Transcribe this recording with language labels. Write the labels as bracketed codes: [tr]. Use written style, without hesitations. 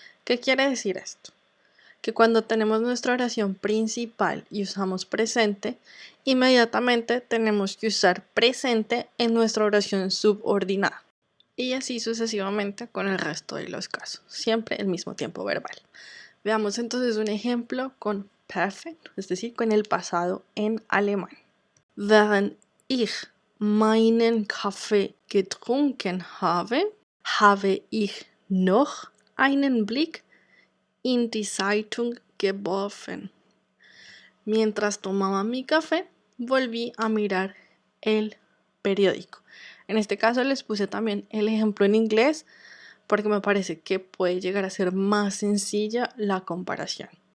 [es] ¿Qué quiere decir esto? Que cuando tenemos nuestra oración principal y usamos presente, inmediatamente tenemos que usar presente en nuestra oración subordinada. Y así sucesivamente con el resto de los casos. Siempre el mismo tiempo verbal. Veamos entonces un ejemplo con perfect, es decir, con el pasado en alemán. [de] Während ich meinen Kaffee getrunken habe, habe ich noch einen Blick in die Zeitung geworfen. [es] Mientras tomaba mi café, volví a mirar el periódico. En este caso les puse también el ejemplo en inglés porque me parece que puede llegar a ser más sencilla la comparación.